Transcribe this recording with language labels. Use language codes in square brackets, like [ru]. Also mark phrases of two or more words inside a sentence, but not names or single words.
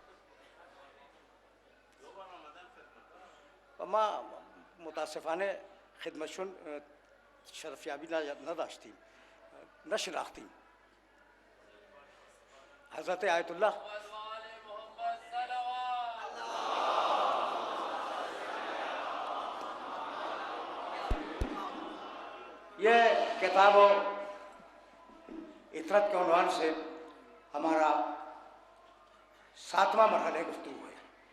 [fa] و ما متاسفانه خدمتشون شرفیابی نداشتیم نشناختیم. حضرت آیت الله [ur] یہ کتاب عترت کے عنوان سے ہمارا 7واں مرحلہ گفتگو ہے.